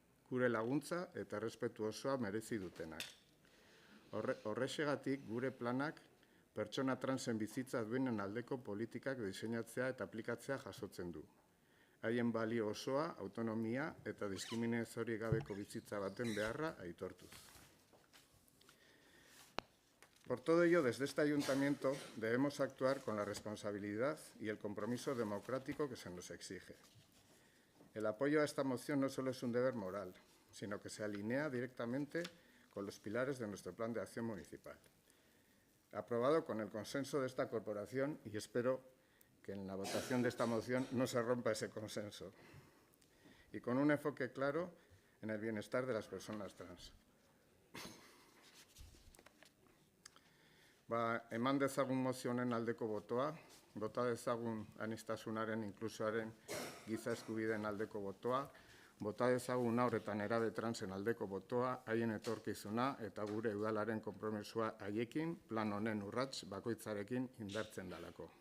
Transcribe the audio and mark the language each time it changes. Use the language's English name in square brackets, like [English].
[Basque] Gure laguntza eta errespetu osoa merezi dutenak. Horrexegatik gure planak pertsona transen bizitza duinen aldeko politikak diseinatzea eta aplikatzea jasotzen du. Haien balio osoa, autonomia eta diskriminaziorik gabeko bizitza baten beharra aitortuz. [Spanish] Por todo ello, desde este ayuntamiento debemos actuar con la responsabilidad y el compromiso democrático que se nos exige. El apoyo a esta moción no solo es un deber moral, sino que se alinea directamente con los pilares de nuestro Plan de Acción Municipal, aprobado con el consenso de esta corporación, y espero que en la votación de esta moción no se rompa ese consenso, y con un enfoque claro en el bienestar de las personas trans. [Basque] Eman dezagun mozionen aldeko botoa, bota dezagun aniztasunaren, inklusioaren, giza eskubideen aldeko botoa, bota dezagun haur eta nerabe transen aldeko botoa, haien etorkizuna eta gure udalaren konpromisoa haiekin, plan honen urrats bakoitzarekin indartzen dalako.